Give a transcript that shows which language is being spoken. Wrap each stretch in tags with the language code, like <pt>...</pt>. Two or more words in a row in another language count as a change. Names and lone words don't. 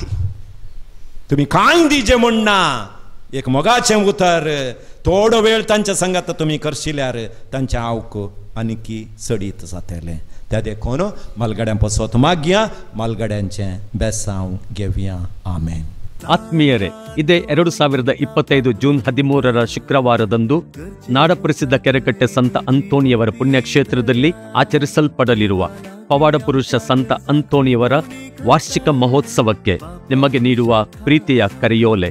<kok>तुमी कांय दिजे म्हणना. एक मोगाचें उतर थोडो वेळ तांच्या संगात तुमी करशिल्यार तांच्या आवक आनीकी चडीत जातलें. त्या देखून मालगड्यां पसत मागया, मालगड्यांचें बेसांव घेवया. आमेन.</kok> <kn>ಆತ್ಮೀಯರೇ, ಇದೇ 2025 ಜೂನ್ 13 ಶುಕ್ರವಾರದಂದು ನಾಡಪ್ರಸಿದ್ಧ ಕೆರೆಕಟ್ಟೆ ಸಂತ ಅಂತೋಣಿಯವರ ಪುಣ್ಯಕ್ಷೇತ್ರದಲ್ಲಿ ಆಚರಿಸಲ್ಪಡಲಿರುವ ಪವಾಡ ಪುರುಷ ಸಂತ ಅಂತೋಣಿಯವರ ವಾರ್ಷಿಕ ಮಹೋತ್ಸವಕ್ಕೆ ನಿಮಗೆ ನೀಡುವ ಪ್ರೀತಿಯ ಕರೆಯೋಲೆ.</kn>